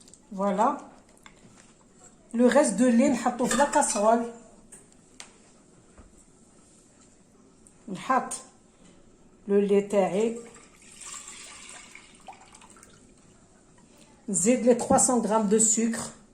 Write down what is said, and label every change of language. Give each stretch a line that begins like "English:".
French: Voilà. Le reste de lait
Arabic: نحطو في
French: la casserole.
Arabic: نحط
French: le lait
Arabic: تاعي. نزيد
French: les 300 grammes de sucre.